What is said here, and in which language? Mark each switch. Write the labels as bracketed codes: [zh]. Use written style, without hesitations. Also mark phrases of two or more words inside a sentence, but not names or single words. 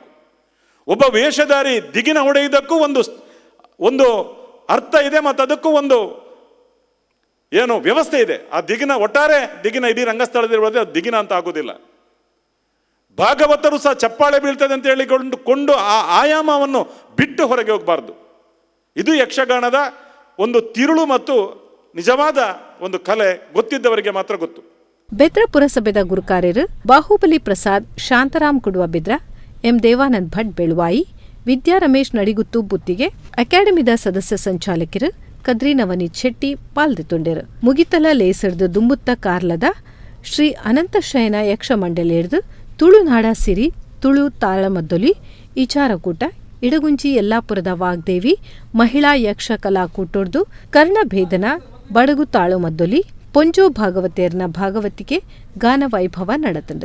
[kn] ಒಬ್ಬ ವೇಷಧಾರಿ ದಿಗಿನ ಹೊಡೆಯುವುದಕ್ಕೂ ಒಂದು ಅರ್ಥ ಇದೆ ಮತ್ತು ಅದಕ್ಕೂ ಒಂದು ಏನು ವ್ಯವಸ್ಥೆ ಇದೆ. ಆ ದಿಗಿನ ಒಟ್ಟಾರೆ ದಿಗಿನ ಇಡೀ ರಂಗಸ್ಥಳದಲ್ಲಿ ಅದು ದಿಗಿನ ಅಂತ ಆಗೋದಿಲ್ಲ. ಭಾಗವತರು ಸಹ ಚಪ್ಪಾಳೆ ಬೀಳ್ತದೆ ಅಂತ ಹೇಳಿಕೊಂಡು ಆ ಆಯಾಮವನ್ನು ಬಿಟ್ಟು ಹೊರಗೆ ಹೋಗಬಾರ್ದು. ಇದು ಯಕ್ಷಗಾನದ ಒಂದು ತಿರುಳು ಮತ್ತು ನಿಜವಾದ ಒಂದು ಕಲೆ ಗೊತ್ತಿದ್ದವರಿಗೆ ಮಾತ್ರ ಗೊತ್ತು. [tcy] ಬೆದ್ರ ಪುರಸಭೆದ ಗುರುಕಾರ್ಯರು ಬಾಹುಬಲಿ ಪ್ರಸಾದ್, ಶಾಂತರಾಮ್ ಕುಡುವ ಬಿದ್ರ, ಎಂ ದೇವಾನಂದ್ ಭಟ್ ಬೆಳುವಾಯಿ, ವಿದ್ಯಾ ರಮೇಶ್ ನಡಿಗುತ್ತು ಬುತ್ತಿಗೆ, ಅಕಾಡೆಮಿದ ಸದಸ್ಯ ಸಂಚಾಲಕರು ಕದ್ರಿ ನವನೀತ್ ಶೆಟ್ಟಿ ಪಾಲ್ದಿತ್ತುಂಡೆರು. ಮುಗಿತಲ ಲೇಸರ್ದು ದುಂಬುತ್ತ ಕಾರ್ಲದ ಶ್ರೀ ಅನಂತಶಯನ ಯಕ್ಷ ಮಂಡಳಿಯರ್ದು ತುಳುನಾಡ ಸಿರಿ, ತುಳು ತಾಳಮದ್ದೊಲಿ, ಈಚಾರಕೂಟ, ಇಡಗುಂಜಿ ಯಲ್ಲಾಪುರದ ವಾಗ್ದೇವಿ ಮಹಿಳಾ ಯಕ್ಷ ಕಲಾಕೂಟೊಡ್ದು ಕರ್ಣಭೇದನ ಬಡಗು ತಾಳುಮದ್ದೊಲಿ ಪೊಂಜೋ ಭಾಗವತಿಯರ್ನ ಭಾಗವತಿಕೆ ಗಾನ ವೈಭವ ನಡತಂಡು.